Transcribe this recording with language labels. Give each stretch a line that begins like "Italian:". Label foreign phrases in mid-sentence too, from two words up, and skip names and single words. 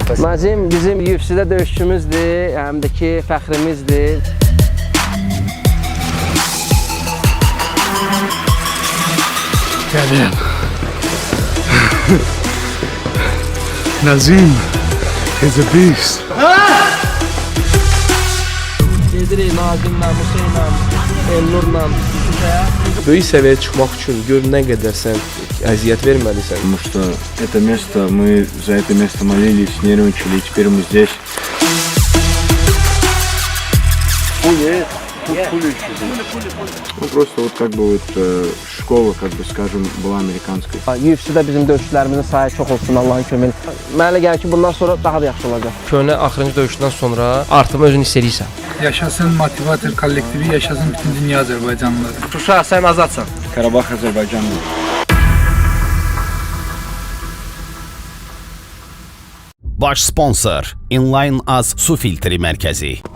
Azerbaijani: Nazim bizim UFC-də döyüşçümüzdür, həm də ki fəxrimizdir. Gəlin.
English: Nazim is a beast.
Azerbaijani: Gedirik Nazimlə, Hüseynlə, Elnurla. Böyük səviyyəyə çıxmaq üçün gör nə qədər sən əziyyət verməlisən.
Russian: Потому что это место, мы за это место молились, нервничали, и теперь мы здесь. Ну просто вот как бы вот школа, как бы скажем, была американской.
Azerbaijani: UFC-də bizim döyüşçülərimizin sayı çox olsun Allahın köməyi. Mənə elə gəlir ki, bundan sonra daha da yaxşı olacaq. Köhnə axırıncı döyüşdən sonra artımı özün hiss edirsən. Yaşasın motivator kollektivi, yaşasın bütün dünya Azərbaycanlıları. Uşaq, sən azadsan. Karabakh, Azerbaycan. Baş sponsor Inline Az Su Filtri Mərkəzi.